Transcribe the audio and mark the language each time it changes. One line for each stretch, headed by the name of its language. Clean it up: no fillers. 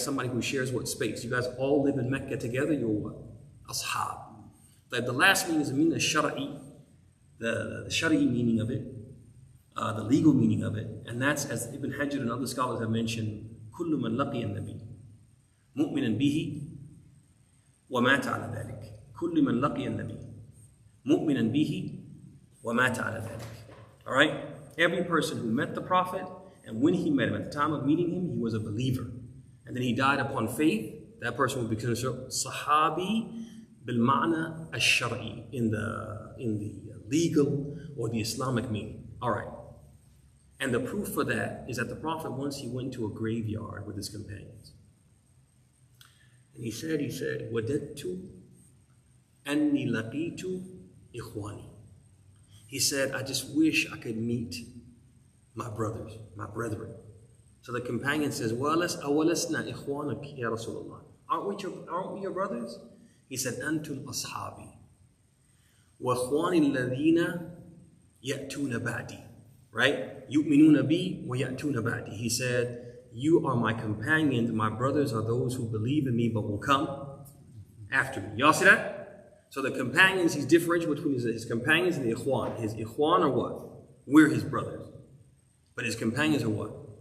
English: Somebody who shares what space. You guys all live in Mecca together, you're what? Ashab. The last meaning is the meaning of shara'i, the shara'i meaning of it, the legal meaning of it. And that's, as Ibn Hajar and other scholars have mentioned,
Arabic: كل من لقي النبي مؤمنا به ومات على ذلك. كل من لقي النبي مؤمنا به ومات على ذلك.
English: All right? Every person who met the Prophet, and when he met him, at the time of meeting him, he was a believer. And then he died upon faith, that person would be considered Sahabi bil-ma'na al-shar'i, in the legal or the Islamic meaning. All right. And the proof for that is that the Prophet, once he went to a graveyard with his companions. And he said,
Arabic: وَدَدْتُ أَنِّي لَقِيتُ إِخْوَانِي.
English: He said, I just wish I could meet my brothers, my brethren. So the companion says,
Arabic: أَوَلَسْنَا إِخْوَانَكِ يَا رَسُولَ اللَّهِ.
English: Aren't we your brothers? He said,
Arabic: أَنْتُمْ أَصْحَابِي وَإِخْوَانِي الَّذِينَ يَأْتُونَ بَعْدِي. Right? يُؤْمِنُونَ بِي وَيَأْتُونَ بَعْدِي.
English: He said, you are my companions, my brothers are those who believe in me but will come after me. Y'all see that? So the companions, he's differentiating between his companions and the ikhwan. His ikhwan are what? We're his brothers. But his companions are what?